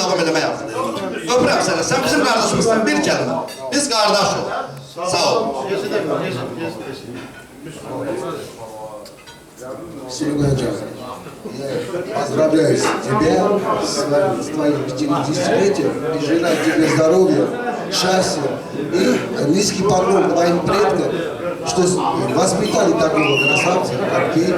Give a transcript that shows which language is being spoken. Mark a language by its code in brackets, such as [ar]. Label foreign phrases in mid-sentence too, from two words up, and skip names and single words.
[az] müəllimə yaxın. Öpürəm səni, sən bizim qardaşımızsan, bir kəlmə. Biz qardaşıq. Sağ ol. [ru] Серега, я поздравляю тебя с твоим 50-летием и желаю тебе здоровья, счастья и низкий поклон твоим предкам, что воспитали такого красавца, как ты.